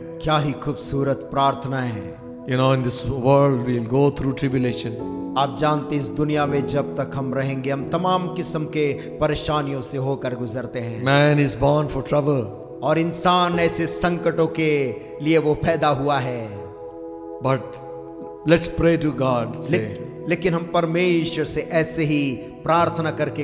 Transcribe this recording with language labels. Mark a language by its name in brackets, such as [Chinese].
[Hindi] क्या ही खूबसूरत प्रार्थना है। [English] You know, in this world we'll go through tribulation. [Hindi] आप जानते इस दुनिया में जब तक हम रहेंगे हम तमाम किस्म के परेशानियों से होकर गुजरते हैं। [English] Man is born for trouble. [Hindi] और इंसान ऐसे संकटों के लिए वो पैदा हुआ है। [English] But let's pray to God. Say, [Hindi] लेकिन हम परमेश्वर से ऐसे ही प्रार्थना करके